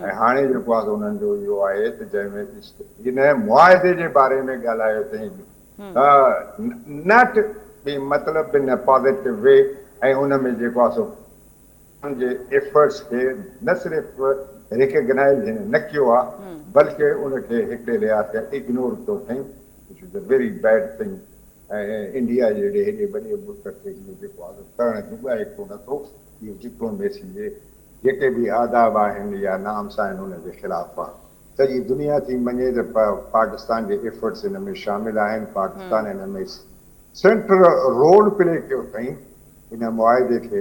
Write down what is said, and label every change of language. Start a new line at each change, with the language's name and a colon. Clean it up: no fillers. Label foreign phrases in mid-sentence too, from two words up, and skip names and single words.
Sindhi: ऐं हाणे जेको आहे उन्हनि जो इहो आहे त जंहिंमें हिन मुआइदे जे बारे में ॻाल्हायो अथई नॉट बि मतिलबु
English: in positive way,
Sindhi: ऐं उन में जेको आहे सो जे एफर्ट्स खे न सिर्फ़ु रिकग्नाइज़ हिन न कयो आहे बल्कि उनखे हिकिड़े लिहाज़ ते इग्नोर कयो अथई,
English: which is a very bad thing.
Sindhi: ऐं इंडिया जहिड़े हेॾे वॾे मुल्क खे इहो जेको आहे करणु जुॻाए कोन थो। इहो डिप्लोमेसी जे जेके बि आदाब आहिनि या नाम्स आहिनि उनजे ख़िलाफ़ आहे। सॼी दुनिया थी मञे त पाकिस्तान जे एफर्ट्स हिन में शामिल आहिनि, पाकिस्तान हिन में
English: central role play
Sindhi: कयो अथई इन मुआइदे खे।